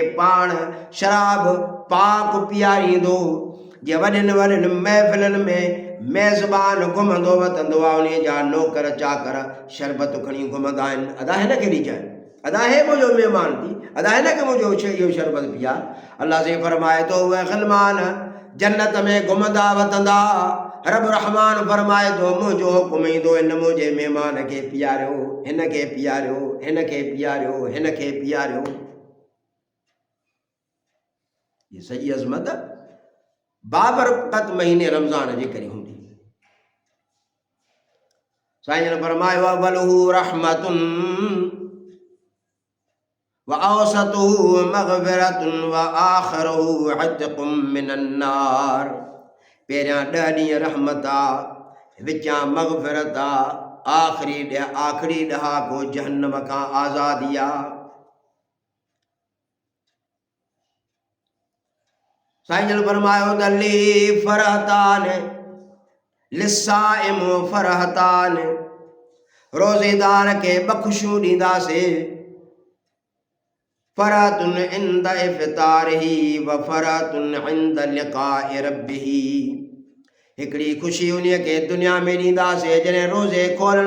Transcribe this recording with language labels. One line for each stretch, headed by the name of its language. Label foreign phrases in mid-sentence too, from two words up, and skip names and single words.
Sindhi: पाण शराब पाक पीआरींदो जे वॾनि वॾनि महफ़िलनि में मेज़बान घुमंदो वतंदो आहे उन जा नौकर चाकर शरबत खणी घुमंदा आहिनि अदा हिन खे ॾिजाए अदा हे मुंहिंजो महिमान थी अदा हिन खे मुंहिंजो इहो शरबत पीआ अल्लाह साईं फरमाए थो उहे ग़िलमान जन्नत में घुमंदा वतंदा रब रहमान फरमाए थो मुंहिंजो हुकुम ईंदो हिन मुंहिंजे महिमान खे पीआरियो हिन खे पीआरियो हिन खे पीआरियो हिन खे पीआरियो ये सॼी अज़मत बाबरकत महीने रमज़ान जे करे हूंदी साईं जन फरमायो
Arabic: أوله رحمة وأوسطه مغفرة وآخره عتق من النار
Sindhi: पहिरियां 10 ॾींहं रहमत आहे विचां मग़फ़िरत आहे आख़िरी ॾहाको जहन्नम खां आज़ादी आहे साईं जन फरमायो दली
Arabic: فرحتان للصائم فرحتان
Sindhi: रोज़ेदार खे बख़्शूं ॾींदासीं
Arabic: فرحة عند إفطاره وفرحة عند لقاء ربه
Sindhi: हिकिड़ी ख़ुशी उन खे दुनिया में ॾींदासीं जॾहिं रोज़े खोलण